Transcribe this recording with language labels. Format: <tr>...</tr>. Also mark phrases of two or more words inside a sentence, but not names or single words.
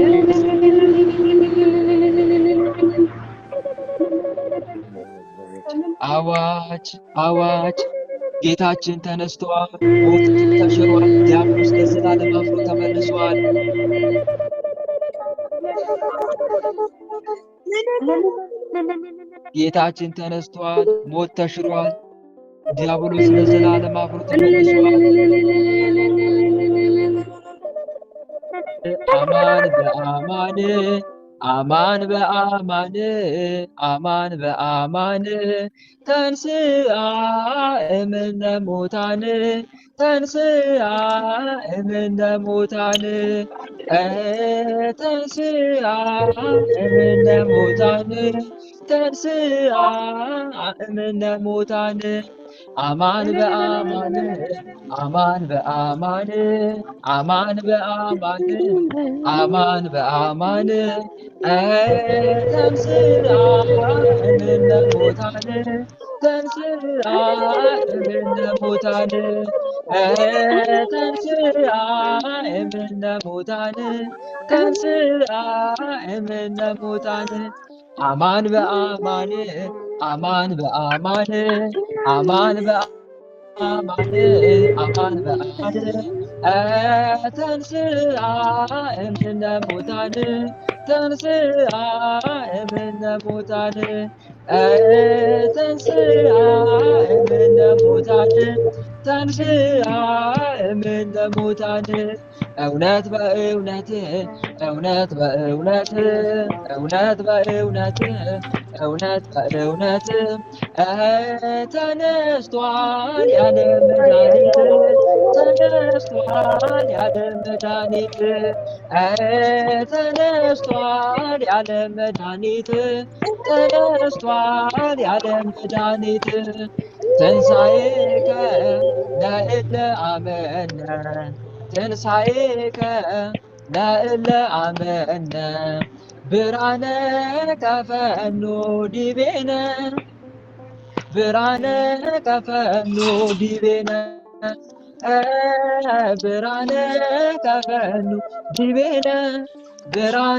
<am>አዋጅ አዋጅ፣ ጌታችን ተነስቷል። ሞት ተሽሯል። ዲያብሎስ ለዘላለም አፍሮ ተመልሷል። ጌታችን ተነስቷል። ሞት ተሽሯል። ዲያብሎስ ለዘላለም አፍሮ ተመልሷል።</am> <gez>አማን በአማን አማን በአማን አማን በአማን ተንሥአ እምነ ሙታን ተንሥአ እምነ ሙታን ተንሥአ እምነ ሙታን ተንሥአ እምነ ሙታን አማን በአማን አማን በአማን አማን በአማን አማን በአማን ተንሥአ እምነ ሙታን ተንሥአ እምነ ሙታን ተንሥአ እምነ ሙታን ተንሥአ እምነ ሙታን አማን በአማን አማን በአማን አማን በአማን አማን በአማን ተንሥአ እምነ ሙታን ተንሥአ እምነ ሙታን ተንሥአ እምነ ሙታን ተንሥአ እምነ ሙታን</gez> <am>እውነት በእውነት እውነት በእውነት እውነት በእውነት እውነት በእውነት ተነስቷል ያለ መድኃኒት ተነስቷል ያለ መድኃኒት ተነስቷል ያለ መድኃኒት ተነስቷል ያለ መድኃኒት</am> <gez>ትንሣኤከ ለእለ አመነ ትንሣኤከ ለእለ አመነ ብርሃነ ከፈኑ ዲቤነ ብርሃነ ከፈኑ ዲቤነ ብርሃነ ከፈኑ ዲቤነ ብርሃነ</gez>